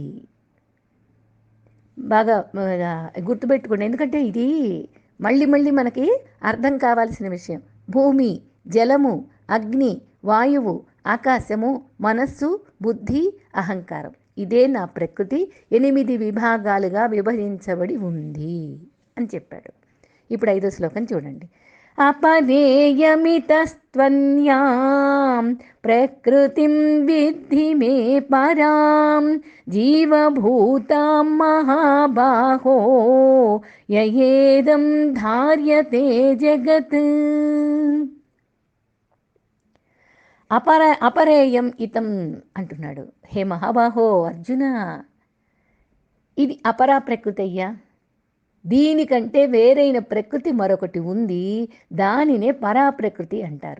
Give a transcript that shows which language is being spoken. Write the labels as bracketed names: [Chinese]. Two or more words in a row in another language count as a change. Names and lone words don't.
[Telugu] బాగా గుర్తుపెట్టుకోండి, ఎందుకంటే ఇది మళ్ళీ మనకి అర్థం కావాల్సిన విషయం. భూమి, జలము, అగ్ని, వాయువు, ఆకాశము, మనస్సు, బుద్ధి, అహంకారం, ఇదే నా ప్రకృతి 8 విభాగాలుగా విభజించబడి ఉంది అని చెప్పాడు. ఇప్పుడు 5వ శ్లోకం చూడండి. [Sanskrit] अपरेयमितस्त्वन्यां प्रकृतिं विद्धि मे परां जीवभूतां महाबाहो ययेदं धार्यते जगत्. [Telugu] అపరేయం ఇతం అంటున్నాడు. హే మహాబాహో అర్జున, ఇది అపరా ప్రకృతి అయ్యా. దీనికంటే వేరైన ప్రకృతి మరొకటి ఉంది, దానినే పరాప్రకృతి అంటారు.